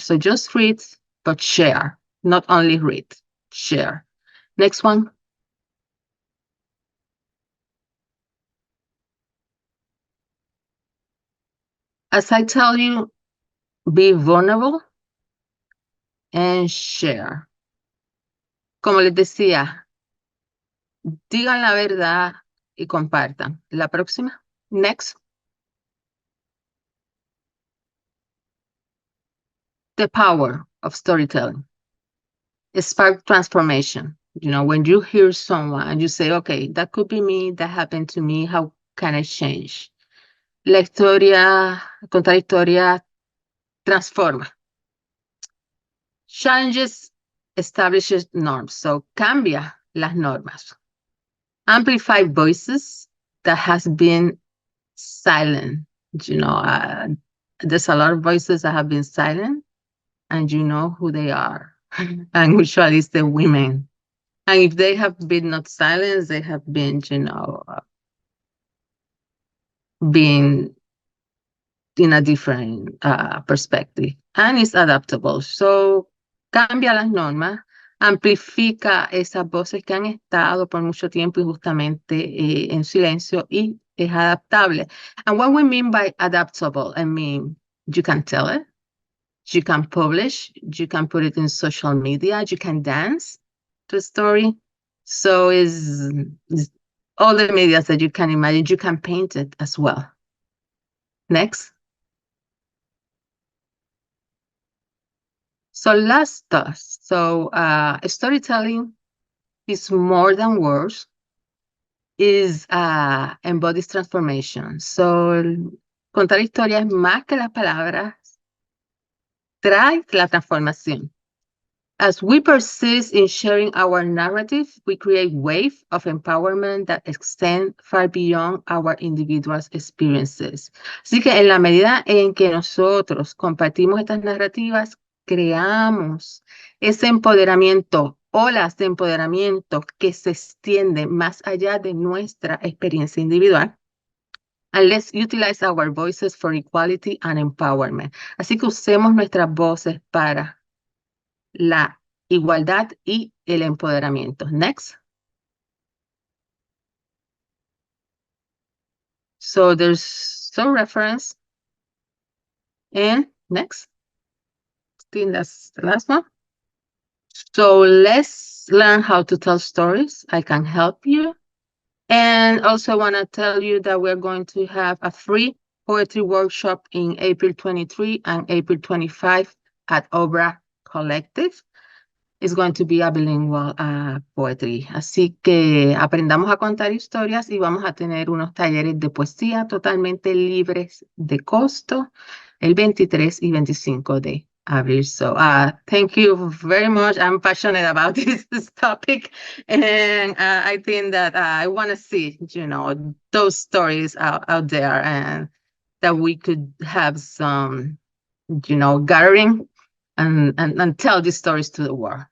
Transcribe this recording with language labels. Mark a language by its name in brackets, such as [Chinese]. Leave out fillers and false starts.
[English] So just read, but share. Not only read, share. Next one. As I tell you, be vulnerable and share. [Spanish] Como les decía, digan la verdad y compartan. La próxima. [English] Next. The power of storytelling. Spark transformation. When you hear someone and you say, okay, that could be me, that happened to me, how can I change? [Spanish] La historia, contar historia, transforma. [English] Challenges establishes norms, so [Spanish] cambia las normas. [English] Amplify voices that has been silent. There's a lot of voices that have been silent, and you know who they are. And usually it's the women. And if they have been not silenced, they have been, being in a different perspective. And it's adaptable. So [Spanish] cambia las normas, amplifica esas voces que han estado por mucho tiempo injustamente en silencio y es adaptable. [English] And what we mean by adaptable, I mean, you can tell it, you can publish, you can put it in social media, you can dance to a story. So is all the media that you can imagine, you can paint it as well. Next. So last thoughts. So storytelling is more than words, is embodies transformation. [Spanish] So contar historias más que las palabras trae la transformación. [English] As we persist in sharing our narrative, we create wave of empowerment that extend far beyond our individual experiences. [Spanish] Así que en la medida en que nosotros compartimos estas narrativas, creamos ese empoderamiento, olas de empoderamiento que se extienden más allá de nuestra experiencia individual. [English] And let's utilize our voices for equality and empowerment. [Spanish] Así que usemos nuestras voces para la igualdad y el empoderamiento. [English] Next. So there's some reference. And next. I think that's the last one. So let's learn how to tell stories. I can help you. And also want to tell you that we're going to have a free poetry workshop in April 23 and April 25 at Obra Collective. Is going to be a bilingual poetry. [Spanish] Así que aprendamos a contar historias y vamos a tener unos talleres de poesía totalmente libres de costo el 23 y 25 de abril. [English] So thank you very much. I'm passionate about this topic. And I think that I want to see, those stories out there and that we could have some, gathering and tell these stories to the world.